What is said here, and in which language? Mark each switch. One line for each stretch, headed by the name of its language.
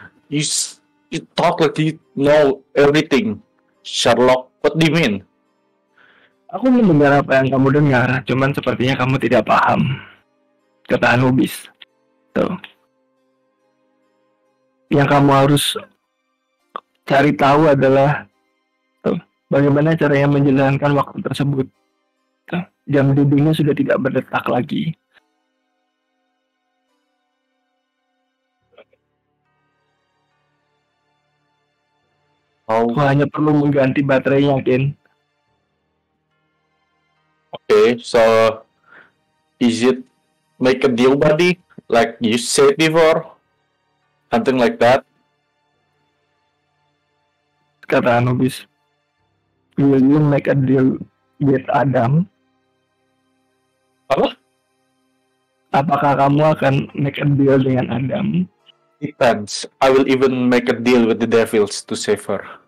English: You talk like you know everything. Sherlock, what do you mean?
Indonesian: Aku mendengar apa yang kamu dengar, cuman sepertinya kamu tidak paham. Kata Anubis. Tuh. Yang kamu harus cari tahu adalah tuh, bagaimana caranya menjalankan waktu tersebut. Tuh, jam dindingnya sudah tidak berdetak lagi. Aku hanya perlu mengganti baterainya, Ken.
English: Okay, so is it make a deal, buddy? Like you said before? Something like that?
Indonesian: Kata Anubis.
English: Will you make a deal with Adam?
Indonesian: Apa? Apakah kamu akan
English: make a deal
Indonesian: dengan Adam?
English: Depends. I will even make a deal with the devils to save her.